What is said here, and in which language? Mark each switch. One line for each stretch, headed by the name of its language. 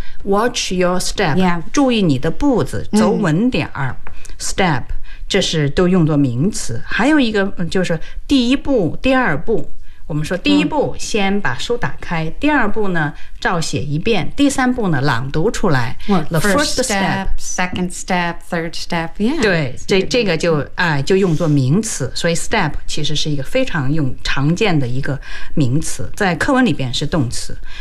English: Watch your step、 yeah.
Chinese: 注意你的步子，走稳点、Step，这是都用作名词。还有一个就是第一步第二步，我们说第一步先把书打开、第二步呢照写一遍，第三步呢朗读出来
English: The first step second step third step、yeah.
Chinese: 对，这个 就用作名词，所以 step 其实是一个非常常见的一个名词，在课文里边是动词。